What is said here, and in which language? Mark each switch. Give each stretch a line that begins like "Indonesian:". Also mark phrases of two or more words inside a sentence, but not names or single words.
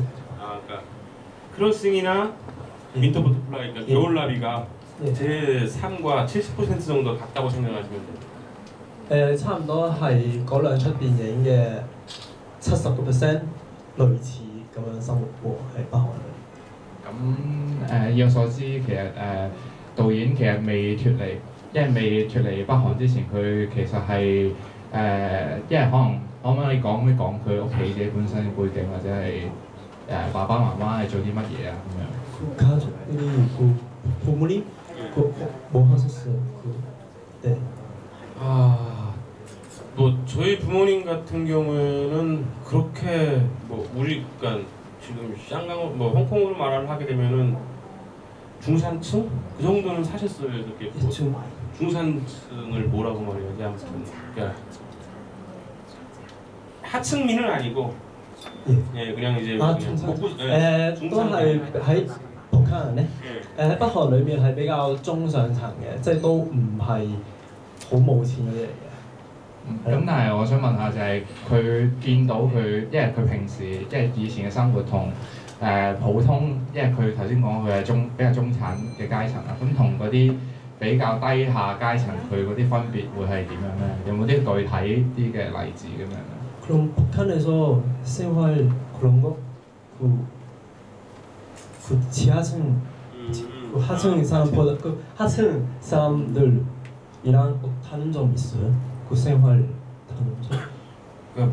Korean: 그러니까 크로싱이나 윈터 버터플라이, 그러니까 겨울나비가 제 삶과 70% 정도 같다고 생각하시면 돼요.
Cantonese: 差唔多係嗰兩出電影嘅70%類似咁樣生活喎，喺北韓裏。咁以我所知，其實導演其實未脱離，因為未脱離北韓之前，佢其實係因為可唔可以講佢屋企自己本身嘅背景，或者係爸爸媽媽係做啲乜嘢啊咁樣？
Korean: 가족이 부모님 뭐 하셨어요? 네. 뭐 저희 부모님 같은 경우에는 그렇게 뭐 우리 그러니까 지금 샹강 뭐 홍콩으로 말을 하게 되면은 중산층 그 정도는 사셨어요. 이렇게 뭐 중산층을 뭐라고 말해야지 아무튼 그러니까 하층민은 아니고 예 그냥 이제
Cantonese: 중산 都係喺북한咧喺北韓裏面係比較中上層嘅，即係都唔係好冇錢嗰啲嚟嘅。咁但係我想問下就係佢見到佢，因為佢平時即係以前嘅生活同普通，因為佢頭先講佢係比較中產嘅階層啦，咁同嗰啲比較低下階層佢嗰啲分別會係點樣咧？有冇啲具體啲嘅例子咁樣咧？
Korean: 그럼 북한에서 생활 그런 거? 그 지하층, 하층 사람보다 그 하층 사람들이랑 다른 점 있어요? 그 생활 다른 점?